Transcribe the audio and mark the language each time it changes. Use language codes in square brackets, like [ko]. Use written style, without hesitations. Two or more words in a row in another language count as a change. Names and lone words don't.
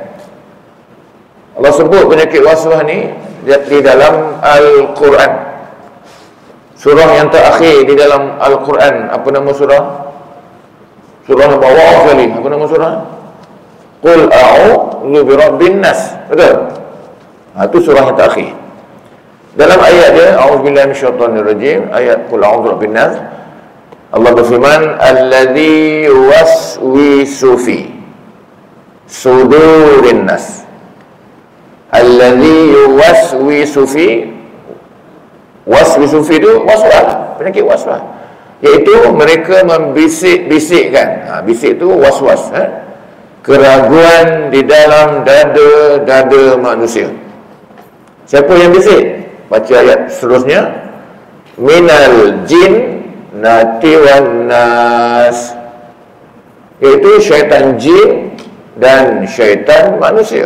[ms] Allah sebut penyakit was-was ni di dalam Al-Quran. Surah yang terakhir di dalam Al-Quran, apa nama surah? Surah bawah sekali. Apa nama surah? [ar] قل أعوذ برب الناس. Betul? [ms] Itu surah yang terakhir. Dalam ayat dia, [ar] أعوذ بالله من الشيطان الرجيم, ayat قل أعوذ برب الناس, [ms] Allah berfirman, [ar] الذي يوسوس في صدور الناس. الذي يوسوس في وسوس في [ms] itu waswas, penyakit waswas, iaitu mereka membisik-bisikkan. Bisik itu waswas, keraguan di dalam dada manusia. Siapa yang bisik? Baca ayat seterusnya, [ar] من الجنة والناس, [ms] iaitu syaitan jin dan syaitan manusia.